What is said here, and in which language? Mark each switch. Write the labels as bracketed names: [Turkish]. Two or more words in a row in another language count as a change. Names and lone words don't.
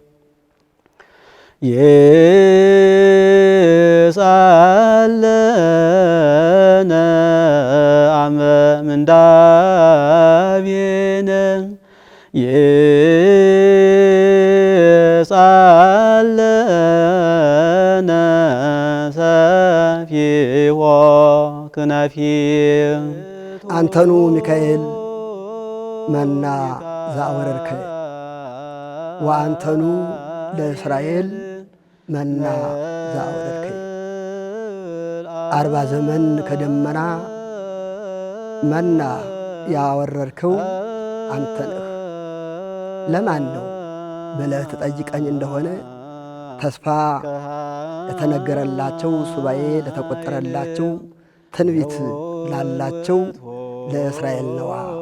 [Geez] ይሳለነ አመ ምንዳቤነ ይሳለነ ሰብእወ ክናፊም አንተኑ ሚካኤል መና ዘአወረድከ ወአንተኑ ለእስራኤል መና ዘአወረድከ [Amharic] 40 ዘመን ከደመና መና ያወረድከው አንተ ነህ። ለማን ነው ብለህ ትጠይቀኝ እንደሆነ ተስፋ ለተነገረላቸው ሱባኤ ለተቆጠረላቸው ትንቢት ላላቸው ለእስራኤል ነዋ።